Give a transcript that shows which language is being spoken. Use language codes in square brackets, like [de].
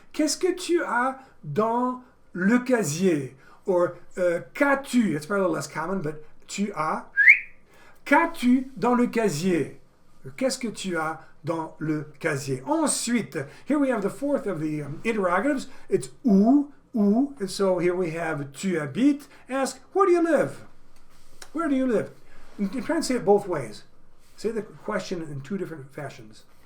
[fr] Qu'est-ce que tu as dans le casier? Or qu'as-tu? [en] It's probably a little less common, but [fr] tu as. Qu'as-tu dans le casier? Qu'est-ce que tu as dans le casier? [en] Ensuite, here we have the fourth of the interrogatives. It's où, and so here we have [fr] tu habites. [en] Ask, where do you live? Where do you live? You try and say it both ways. Say the question in two different fashions.